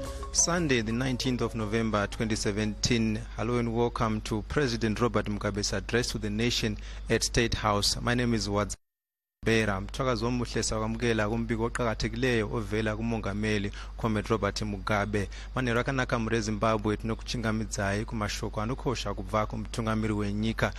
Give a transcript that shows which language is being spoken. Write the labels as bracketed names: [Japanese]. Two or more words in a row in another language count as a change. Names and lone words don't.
[English] Sunday, the 19th of November 2017. Hello and welcome to President Robert Mugabe's address to the nation at State House. My name is Bera. [North Ndebele] Mthwakazi omuhle sakwamukela kumbiko oqhakathekileyo ovela kumongameli Comrade Robert Mugabe. [Shona] Manerakanaka muri Zimbabwe tinokuchingamidzayi kumashoko anokhosha kubva kumtungamiri wenyika.